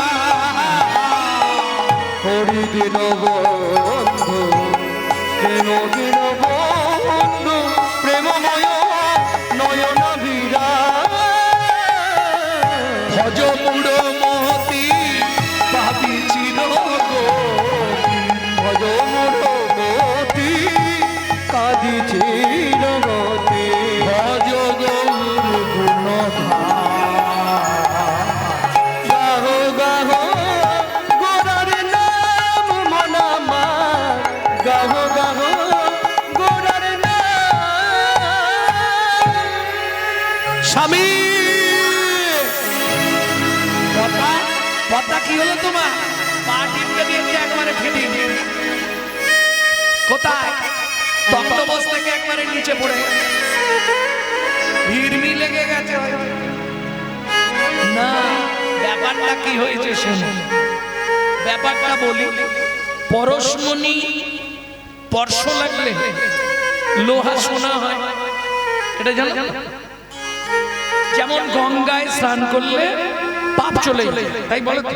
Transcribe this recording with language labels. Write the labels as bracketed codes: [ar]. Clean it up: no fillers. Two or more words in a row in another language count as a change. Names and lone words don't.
[bn] হরিদিন বন্ধু প্রেমদিন বন্ধু প্রেমময় নয়নাভিরা ভজ মূঢ়মতি ভাবি চিরগতি ভজ মতি কাঁদি চিরগতি ভজ গৌর গাহ গাহ গোরার নাম মনামা গাহ গাহ গোরার নাম স্বামী পতা পতা কি হলো তোমার পা টিপকে দিয়েছে একবারে ফেটে কোথায় তক্তপোষ থেকে একবারে নিচে পড়ে ভিড়মি লেগে গেছে হয়তো। না ব্যাপারটা কি হয়েছে শোনো ব্যাপারটা বলি পরশমণি স্পর্শ লাগলে লোহা সোনা হয় এটা জানো যেমন গঙ্গায় স্নান করলে পাপ চলে যায় তাই বলে তো?